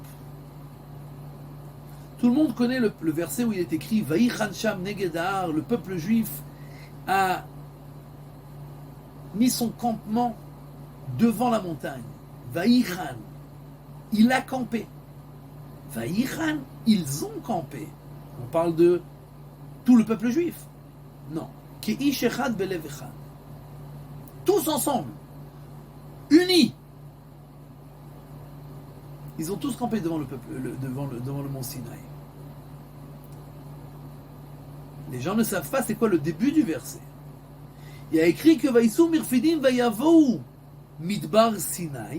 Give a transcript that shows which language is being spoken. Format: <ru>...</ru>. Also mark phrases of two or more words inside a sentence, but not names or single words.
<fr>Tout le monde connaît le verset où il est écrit</fr> <he>ויחן שם נגד ההר,</he> <fr>le peuple juif a mis son campement devant la montagne. Vaïchan, il a campé. Vaïchan, ils ont campé. On parle de tout le peuple juif. Non.</fr> <he>כאיש אחד בלב אחד.</he> <fr>Tous ensemble, unis. Ils ont tous campé devant le peuple, devant le mont Sinaï. Les gens ne savent pas c'est quoi le début du verset. Il y a écrit que</fr> <he>ויסעו מרפידים ויבואו מדבר סיני.</he>